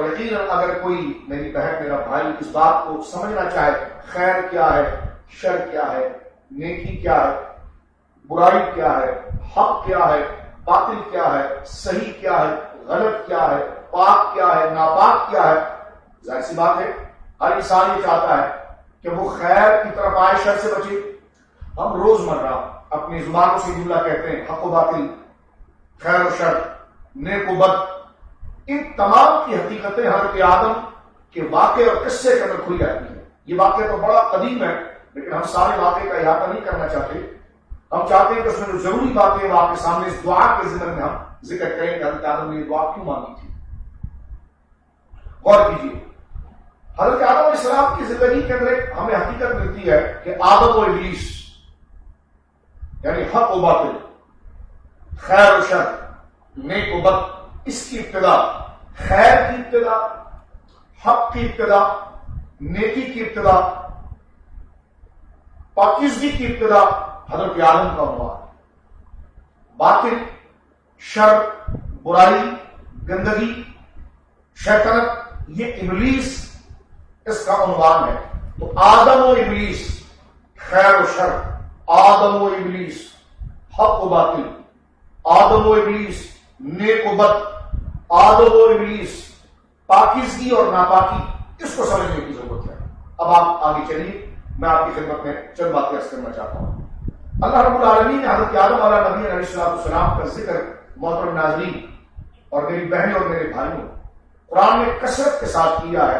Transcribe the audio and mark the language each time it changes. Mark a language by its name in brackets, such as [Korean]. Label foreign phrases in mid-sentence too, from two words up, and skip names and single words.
[Urdu] یقیناً اگر کوئی میری بہن میرا بھائی اس بات کو سمجھنا چاہے خیر کیا ہے، شر کیا ہے، نیکی کیا ہے، برائی کیا ہے، حق کیا ہے، باطل کیا ہے، صحیح کیا ہے، غلط کیا ہے، پاک کیا ہے، ناپاک کیا ہے، ظاہر سی بات ہے ہر انسان یہ چاہتا ہے کہ وہ خیر کی طرف آئے، شر سے بچے۔ ہم روزمرہ اپنی زبانوں سے جملہ کہتے ہیں، حق و باطل، خیر و شر، نیک و بد، ان تمام کی حقیقتیں حضرت آدم کے واقعے اور قصے کے اندر کھل جاتی ہیں۔ یہ واقعہ تو بڑا قدیم ہے، لیکن ہم سارے واقعے کا احاطہ نہیں کرنا چاہتے۔ ہم چاہتے ہیں کہ اس میں جو ضروری باتیں ہیں وہ آپ کے سامنے اس دعا کے ضمن میں ہم ذکر کریں کہ حضرت آدم نے یہ دعا کیوں مانگی تھی۔ غور کیجیے، حضرت آدم علیہ السلام کی زندگی کے اندر ہمیں حقیقت ملتی ہے کہ آدم و ابلیس، یعنی حق و باطل، خیر و شر، نیک و بد، اس کی ابتدا، خیر کی ابتدا، حق کی ابتدا، نیکی کی ابتدا، پاکیزگی کی ابتدا حضرت آدم کا عنوان۔ باطل، شر، برائی، گندگی، شیطنت، یہ ابلیس اس کا عنوان ہے۔ تو آدم و ابلیس، خیر و شر، آدم و ابلیس، حق و باطل، آدم و ابلیس، نیک و بد، آدم و ابلیس، پاکیزگی اور ناپاکی، اس کو سمجھنے کی ضرورت ہے۔ اب آپ آگے چلیے، میں آپ کی خدمت میں چند باتیں عرض کرنا چاہتا ہوں۔ اللہ رب العالمین نے حضرت آدم علیہ نبی علیہ السلام کا ذکر محترم ناظرین اور میری بہنیں اور میرے بھائیوں قرآن میں کثرت کے ساتھ کیا ہے،